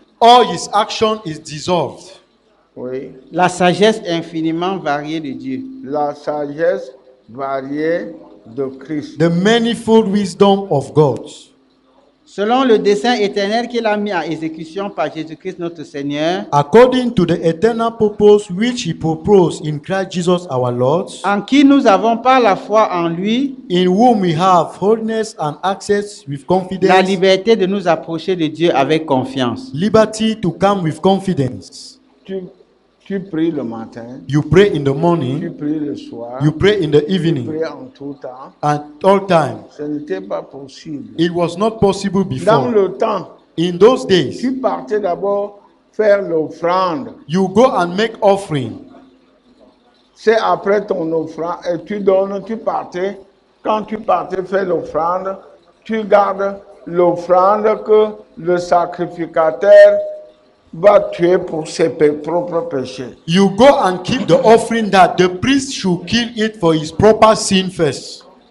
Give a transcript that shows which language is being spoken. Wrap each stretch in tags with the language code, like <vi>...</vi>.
<en>All his action is dissolved.</en> <fr>Oui. la sagesse infiniment variée de Dieu. La sagesse variée de Christ.</fr> <en>The manifold wisdom of God.</en> <fr>Selon le dessein éternel qu'il a mis à exécution par Jésus-Christ notre Seigneur,</fr> <en>According to the eternal purpose which he proposed in Christ Jesus our Lord,</en> <fr>en qui nous avons par la foi en lui</fr> <en>in whom we have wholeness and access with</en> <fr>la</fr> <en>confidence,</en> <fr>liberté de nous approcher de Dieu avec confiance.</fr> <en>liberty to come with confidence.</en> <fr>Tu pries le matin,</fr> <en>You pray in the</en> <fr>tu</fr> <en>morning,</en> <fr>pries le soir,</fr> <en>you pray in the</en> <fr>tu</fr> <en>evening,</en> <fr>pries en tout temps.</fr> <en>at all times.</en> <fr>Ce n'était pas possible.</fr> <en>It was not possible</en> <fr>Dans</fr> <en>before.</en> <fr>le temps,</fr> <en>In those days,</en> <fr>tu partais d'abord faire l'offrande.</fr> <en>you go and make offering.</en> <fr>C'est après ton offrande, et tu donnes, tu partais. Quand tu partais faire l'offrande, tu gardes l'offrande que le sacrificateur va tuer pour ses propres péchés.</fr> <en>You go and keep the offering that the priest should kill it for his proper sin first.</en>